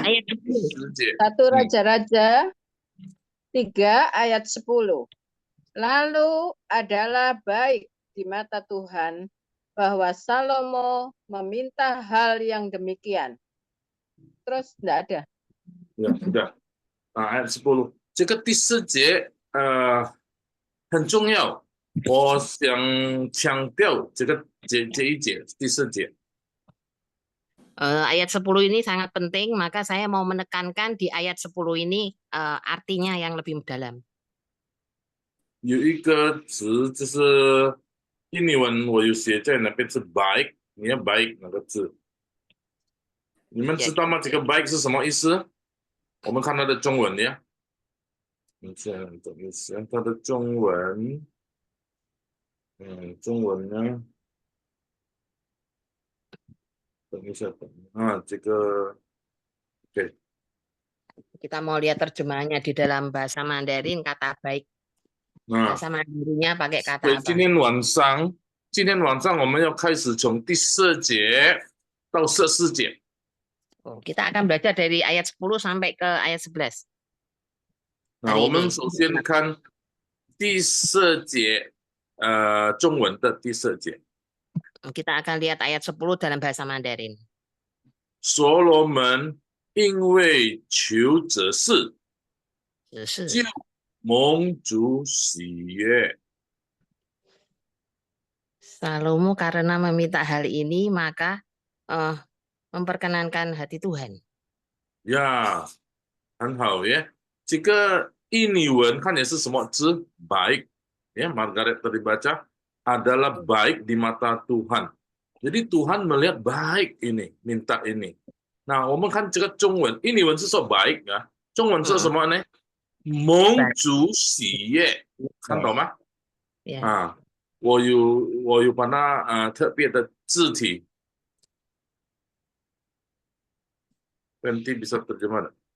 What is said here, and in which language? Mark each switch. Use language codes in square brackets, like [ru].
[id] Ayat 10. [zh] 10节. [id] 1 Raja-Raja 3 ayat 10. Lalu adalah baik di mata Tuhan bahwa Salomo meminta hal yang demikian. Terus enggak ada. Ya, sudah. Ayat 10. [zh] 这个第4节很重要，我想强调这一节第4节。 [id] Ayat 10 ini sangat penting, maka saya mau menekankan di ayat 10 ini artinya yang lebih dalam. [zh] 有一个词就是印尼文，我有写在那边是 baik， 你要 baik 那个字，你们知道吗？这个 baik 是什么意思？我们看它的中文呀。你这样等一下，它的中文，中文呢？等一下，这个，对。 [id] Kita mau lihat terjemahannya di dalam bahasa Mandarin kata baik. Bahasa Mandarinnya pakai kata [zh] 所以 [id] apa? [zh] 今天晚上我们要开始从第4节到14节。 [id] Kita akan belajar dari ayat 10 sampai ke ayat 11. [zh] 那我们首先看第4节，中文的第4节。 [id] Kita akan lihat ayat 10 dalam bahasa Mandarin. [zh] 所罗门因为求这事，就蒙主喜悦。 [id] Salomo karena meminta hal ini maka memperkenankan hati Tuhan. [zh] Ya, 很好耶。这个印尼文看也是什么字 baik ya, Margaret tadi baca adalah baik di mata Tuhan. [id] Jadi Tuhan melihat baik ini, minta ini. [zh] Nah, 我们看这个中文，印尼文是说 baik 啊，中文是什么呢？蒙主喜悦，看懂吗？我有把它特别的字体， [id] nanti bisa terjemah.